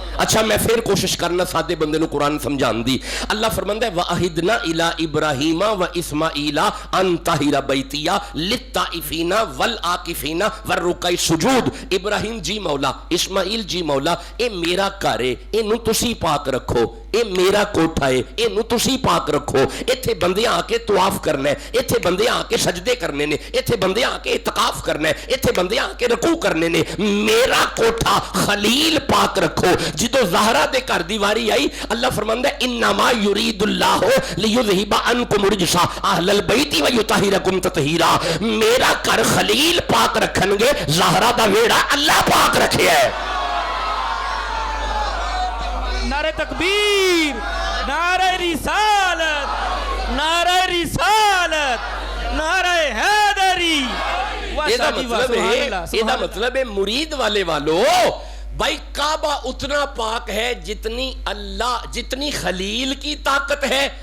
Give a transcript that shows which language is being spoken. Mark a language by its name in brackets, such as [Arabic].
[Punjabi] اچھا میں پھر کوشش کرنا سادے بندے نو قرآن سمجھان دی. اللہ فرماندا ہے [Arabic] وَأَهِدْنَا إِلَىٰ إِبْرَاهِيمَ وَإِسْمَاعِيلَ أَن طَهِرَ بَيْتِيَ لِلطَّائِفِينَ وَالْعَاكِفِينَ وَالرُّكَّعِ السُّجُودِ. [Punjabi] ابراہیم جی مولا اسماعیل جی مولا اے میرا گھر ہے اینو تسی پاک رکھو. اے میرا کوٹھا ہے اینو تسی پاک رکھو. ایتھے بندے آ کے طواف کرنا ہے. ایتھے بندے آ کے سجدے کرنے نے. ایتھے بندے آ کے اعتکاف کرنا ہے. ایتھے بندے آ کے رکوع کرنے نے. میرا کوٹھا خلیل پاک رکھو. جدو زہرا دے کر دیواری آئی اللہ فرماندا ہے [Arabic] انما یرید اللہ لیذہب عنکم الرجس اہل البیت ویطہرکم تطہیرا. [Punjabi] میرا گھر خلیل پاک رکھن گے. زہرا دا ویڑا اللہ پاک رکھے ہے. نعرہ تکبیر نعرہ رسالت نعرہ رسالت نعرہ حیدری. [Urdu] یہ مطلب ہے مرید والے والو بھائی کعبہ اتنا پاک ہے جتنی اللہ جتنی خلیل کی طاقت ہے.